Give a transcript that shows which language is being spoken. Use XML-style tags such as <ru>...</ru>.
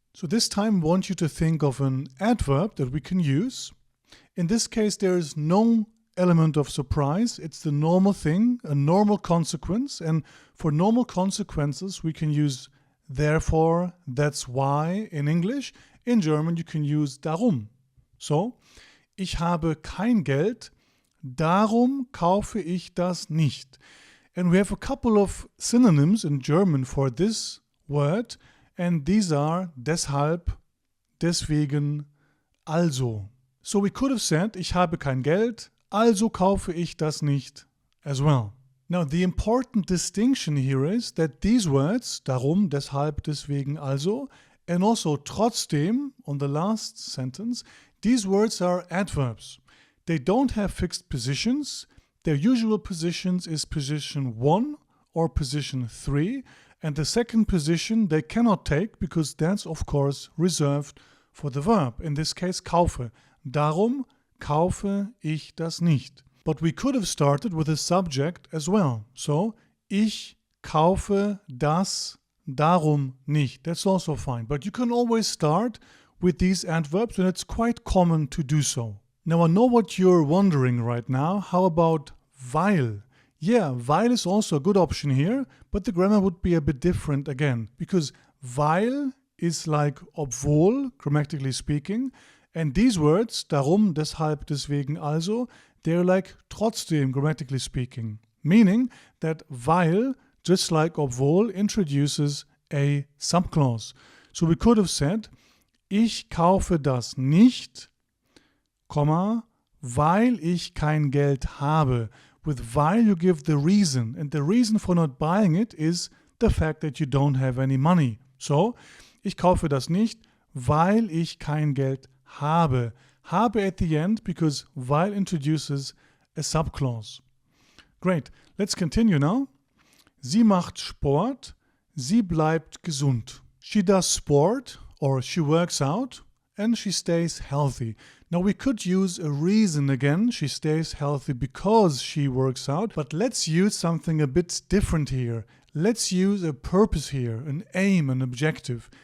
<en>So this time I want you to think of an adverb that we can use. In this case, there is no element of surprise. It's the normal thing, a normal consequence. And for normal consequences, we can use therefore, that's why in English. In German, you can use darum.</en> <de>So, ich habe kein Geld, darum kaufe ich das nicht.</de> <en>And we have a couple of synonyms in German for this word, and these are deshalb, deswegen, also. So we could have said,</en> <de>ich habe kein Geld, also kaufe ich das nicht</de> <en>as well. Now, the important distinction here is that these words, darum, deshalb, deswegen, also, and also trotzdem on the last sentence, these words are adverbs. They don't have fixed positions. Their usual positions is position 1 or position 3. And the second position they cannot take because that's of course reserved for the verb. In this case, kaufe.</en> <de>Darum kaufe ich das nicht.</de> <en>But we could have started with a subject as well.</en> <de>So, ich kaufe das darum nicht.</de> <en>That's also fine. But you can always start with these adverbs, and it's quite common to do so. Now I know what you're wondering right now. How about weil? Yeah, weil is also a good option here, but the grammar would be a bit different again, because weil is like obwohl, grammatically speaking, and these words, darum, deshalb, deswegen, also, they're like trotzdem, grammatically speaking, meaning that weil, just like obwohl, introduces a subclause. So we could have said,</en> <de>ich kaufe das nicht, weil ich kein Geld habe.</de> <en>With weil you give the reason, and the reason for not buying it is the fact that you don't have any money.</en> <de>So, ich kaufe das nicht, weil ich kein Geld habe.</de> <en>Habe at the end because weil introduces a subclause. Great, let's continue now.</en> <de>Sie macht Sport, sie bleibt gesund.</de> <en>She does sport or she works out and she stays healthy. Now we could use a reason again. She stays healthy because she works out, but let's use something a bit different here. Let's use a purpose here, an aim, an objective.</en>